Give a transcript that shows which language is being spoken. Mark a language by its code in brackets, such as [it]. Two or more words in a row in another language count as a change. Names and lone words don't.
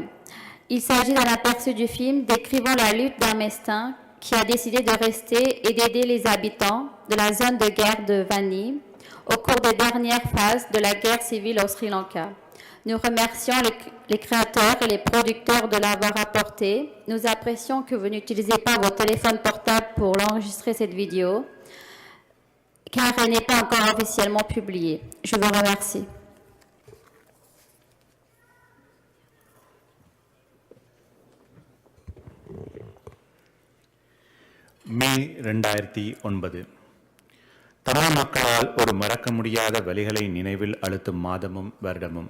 [fr] Il s'agit d'un aperçu du film décrivant la lutte d'un Mestin qui a décidé de rester et d'aider les habitants de la zone de guerre de Vani au cours des dernières phases de la guerre civile au Sri Lanka. Nous remercions les créateurs et les producteurs de l'avoir apporté. Nous apprécions que vous n'utilisez pas vos téléphones portables pour enregistrer cette vidéo, car elle n'est pas encore officiellement publiée. Je vous remercie. [ta] மே 2009 தமிழ் மக்களால் ஒரு மறக்க முடியாத வலிகளை நினைவில் அழுத்தும் மாதமும் வருடமும்.